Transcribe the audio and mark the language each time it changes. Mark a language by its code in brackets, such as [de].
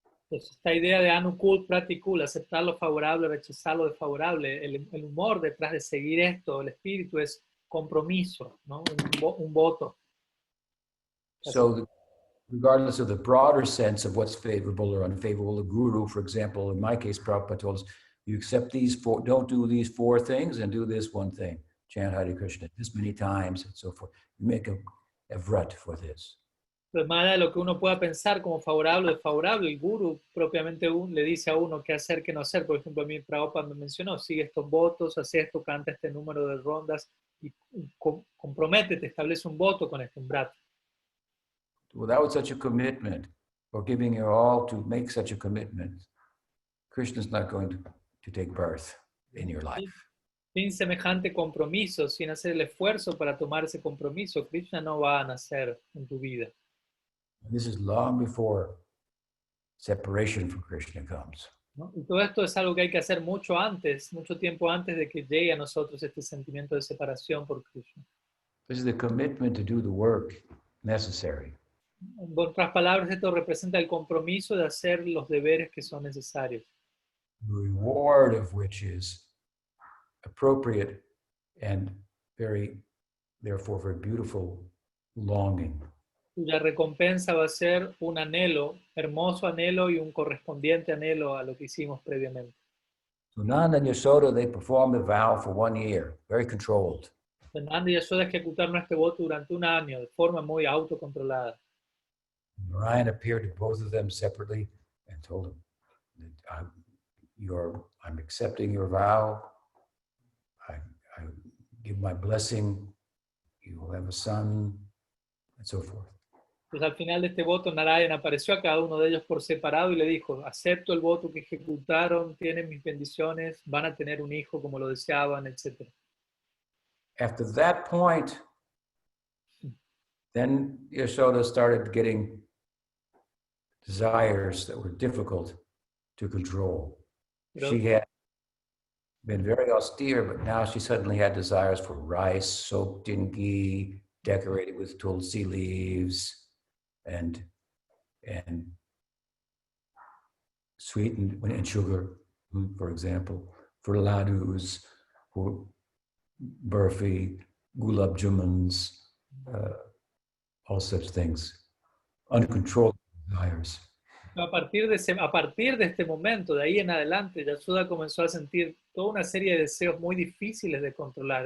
[es] Entonces, esta idea de anukul, pratikul, aceptar lo favorable, rechazar lo desfavorable, el humor detrás de seguir esto, el espíritu es compromiso, ¿no? Un voto. [en] So regardless of the broader sense of what's favorable or unfavorable, the guru, for example, in my case, Prabhupada told us, you accept these four, don't do these 4 things and do this one thing. Chant Hare Krishna this many times and so forth. You make a vrat for this. [es] Pues más allá de lo que uno pueda pensar como favorable o desfavorable, el guru propiamente le dice a uno qué hacer, qué no hacer. Por ejemplo, a mí Prabhupada me mencionó, sigue estos votos, hace esto, canta este número de rondas y comprométete, establece un voto con este vrat. [en] Without such a commitment, or giving your all to make such a commitment, Krishna's not going to take birth in your life. [es] Sin semejante compromiso, sin hacer el esfuerzo para tomar ese compromiso, Krishna no va a nacer en tu vida. [en] This is long before separation from Krishna comes. [es] ¿No? Y todo esto es algo que hay que hacer mucho antes, mucho tiempo antes de que llegue a nosotros este sentimiento de separación por Krishna. [en] This is the commitment to do the work necessary. [es] En otras palabras, esto representa el compromiso de hacer los deberes que son necesarios. [en] The reward of which is appropriate and therefore very beautiful longing. [es] cuya recompensa va a ser un anhelo, hermoso anhelo y un correspondiente anhelo a lo que hicimos previamente. [en] So Nanda and Yashoda, they performed the vow for 1 year, very controlled. [es] Nanda y Yashoda ejecutaron este voto durante un año de forma muy autocontrolada. [en] Narayan appeared to both of them separately and told them that I'm accepting your vow. I give my blessing. You will have a son, and so forth. [es] Entonces al final de este voto Narayan apareció a cada uno de ellos por separado y le dijo, acepto el voto que ejecutaron, tienen mis bendiciones, van a tener un hijo como lo deseaban, etc. [en] After that point, then Yashoda started getting desires that were difficult to control. [es] Pero, [en] She had been very austere, but now she suddenly had desires for rice soaked in ghee, decorated with tulsi leaves, and sweetened and sugar, for example, for ladus, for burfi, gulab jamans, all such things, uncontrolled desires. [es] a partir de este momento, de ahí en adelante, Yashoda comenzó a sentir toda una serie de deseos muy difíciles de controlar.